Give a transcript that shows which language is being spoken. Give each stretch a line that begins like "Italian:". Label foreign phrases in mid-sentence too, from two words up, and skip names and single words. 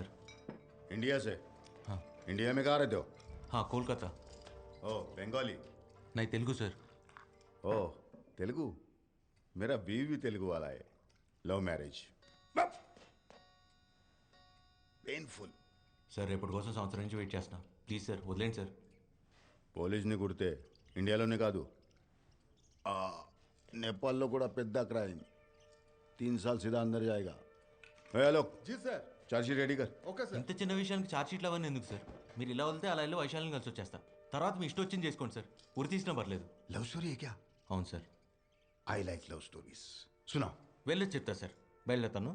Hindi: इंडिया से? हाँ. इंडिया में कहाँ रहते हो? हाँ कोलकाता. ओ बंगाली? नहीं तेलुगु सर. ओ तेलुगु? मेरा बीवी भी तेलुगु वाला है.
English: love marriage. painful.
Telugu: సార్ రేపటి కోసం సంవత్సరం నుంచి వెయిట్ చేస్తున్నా.
English: please sir
Telugu: వదిలేండి సార్. పోలీస్ని కుడితే ఇండియాలోనే కాదు నేపాల్లో కూడా పెద్ద క్రైమ్.
Hindi: 3 साल सीधा अंदर जाएगा. हेलो जी सर.
English: chargesheet ready
Hindi: कर.
English: okay sir.
Telugu: ఇంత చిన్న విషయానికి
English: charge sheets
Telugu: అవన్నీ ఎందుకు సార్? మీరు ఇలా వెళ్తే అలా వెళ్ళి వైశాల్యం కలిసి వచ్చేస్తా. తర్వాత మీ ఇష్టం వచ్చింది చేసుకోండి సార్, ఉరి తీసినా పర్లేదు.
English: love story
Hindi: है क्या?
Telugu: అవును సార్.
English: I like love stories. सुना
Telugu: వెళ్ళొచ్చి చెప్తా సార్. బయలుదేరుతాను.